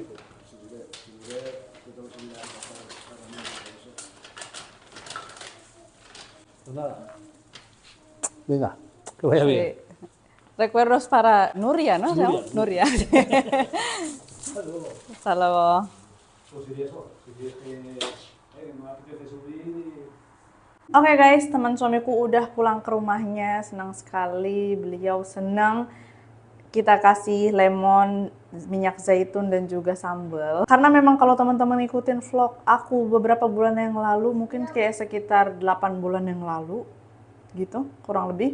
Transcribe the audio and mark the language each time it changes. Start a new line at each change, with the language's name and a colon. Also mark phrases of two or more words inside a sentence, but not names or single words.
Spanish: Dice. Pues nada. Venga, que vaya bien. Sí. Recuerdos para Nuria, ¿no? Nuria. Nuria. Hasta luego. Hasta luego. Pues si eso, si es que no apetece subir.
Indonesian: Oke guys, teman suamiku udah pulang ke rumahnya, senang sekali. Beliau senang kita kasih lemon, minyak zaitun dan juga sambal. Karena memang kalau teman-teman ikutin vlog aku beberapa bulan yang lalu, mungkin kayak sekitar 8 bulan yang lalu gitu, kurang lebih.